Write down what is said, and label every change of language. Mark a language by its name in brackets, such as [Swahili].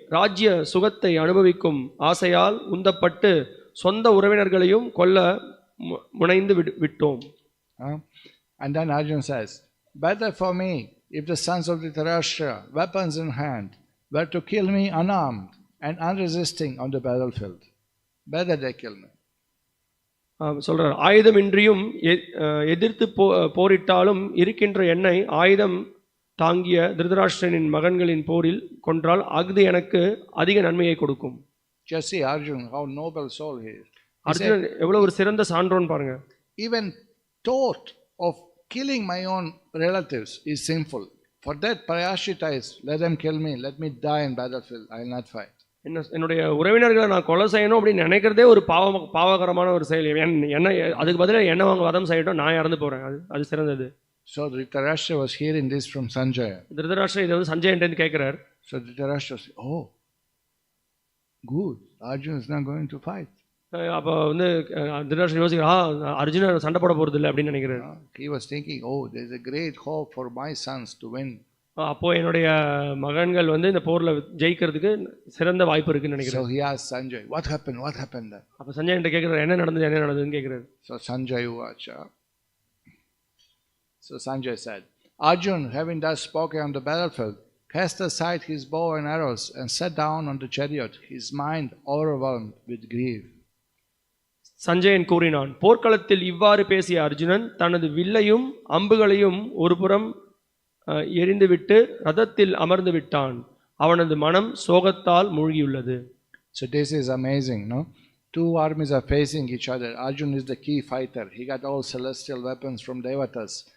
[Tamil] ராஜ்ய சுகத்தை அனுபவிக்கும் ஆசையால் உந்தப்பட்டு சொந்த உறவினர்களையும் கொல்ல முனைந்து விட்டோம். [English] And then Arjuna says, better for me if the sons of Dhritarashtra, weapons in hand, were to kill me unarmed and unresisting on the battlefield. Better they kill me. [Tamil] சொல்றார், ஆயுதமின்றியும் எதிர்த்து போரிட்டாலும் இருக்கின்ற என்னை ஆயுதம் தாங்கிய திருதராஷ்டிரனின் மகன்களின் போரில் கொன்றால் அஃது எனக்கு அதிக நன்மையை கொடுக்கும். [English] Just see Arjuna, how noble soul he is. [Tamil] Arjunan எவ்வளவு ஒரு சிறந்த சான்றோன் பாருங்க. [English] Even thought of killing my own relatives is sinful. For that prayashita is, let them kill me, let me die in battlefield, I will not fight. [Tamil] என்னுடைய உறவினர்களை நான் கொலை செய்யணும் அப்படின்னு நினைக்கிறதே ஒரு பாவகரமான ஒரு செயல். என்ன அதுக்கு பதிலாக என்ன அவங்க வதம் செய்யட்டும், நான் இறந்து போறேன், அது சிறந்தது. [English] So Dhritarashtra was hearing this from Sanjaya. [Tamil] Dhritarashtra இதை வந்து சஞ்சயன்ட்டு கேட்கிறார். [English] So Dhritarashtra said, oh, good, Arjuna is not going to fight. [Tamil] அப்போ வந்து திருதராஷ்டிரன் யோசிக்கிறார், அர்ஜுனன் சண்டை போட போறது இல்லை அப்படின்னு நினைக்கிறார். [English] He was thinking, oh, there is a great hope for my sons to win. [Tamil] அப்போ என்னுடைய மகன்கள் வந்து இந்த போர்ல ஜெயிக்கிறதுக்கு சிறந்த வாய்ப்பு இருக்குன்னு நினைக்கிறேன். [English] So he asked Sanjay, what happened then? [Tamil] அப்போ சஞ்சயன்ட்ட கேட்கிறார், என்ன நடந்ததுன்னு கேட்கிறார். [English] So Sanjay Uvacha. So Sanjay said, Arjuna, having thus spoken on the battlefield, cast aside his bow and arrows and sat down on the chariot, his mind overwhelmed with grief. [Tamil] Sanjayan கூறினான், போர்க்களத்தில் இவ்வாறு பேசிய அர்ஜுனன் தனது வில்லையும் அம்புகளையும் ஒரு புறம் எரிந்துவிட்டு ரதத்தில் அமர்ந்து விட்டான். அவனது மனம் சோகத்தால் மூழ்கியுள்ளது. [English] So this is amazing, no? Two armies are facing each other. Arjuna is the key fighter. He got all celestial weapons from Devatas.